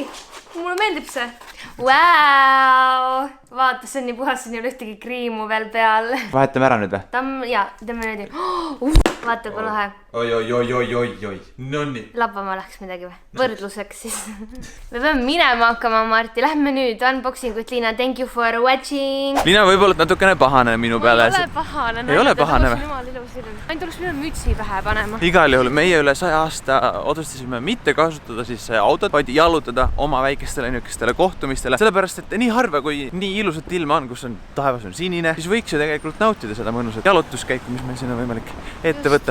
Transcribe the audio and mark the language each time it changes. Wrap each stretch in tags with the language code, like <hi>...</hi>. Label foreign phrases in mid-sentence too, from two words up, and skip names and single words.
<et>Mulle meeldib see. Wow! Vaata, see on nii puhas, siin ei ole ühtegi kriimu veel peal. Vahetame ära nüüd või? Jaa, teeme nüüd. Vaata, kui lahe. Oi. Nonni. Lappama läheks midagi või? Võrdluseks siis. Me peame minema hakkama, Marti. Lähme nüüd.</et> <en>Unboxing with Liina. Thank you for watching.</en> <et>Liina võib-olla natukene pahane minu peale. Ei ole pahane. Ei ole pahane või? Ainult oleks pidanud mütsi pähe panema. Igal juhul meie üle 100 aasta otsustasime mitte kasutada siis autot, vaid jalutada oma väikestele niukestele kohtumistele. Sellepärast, et nii harva, kui nii ilusat ilma on, kus on taevas on sinine, siis võiks ju tegelikult nautida seda mõnusat jalutuskäiku, mis meil siin on võimalik ette võtta.</et>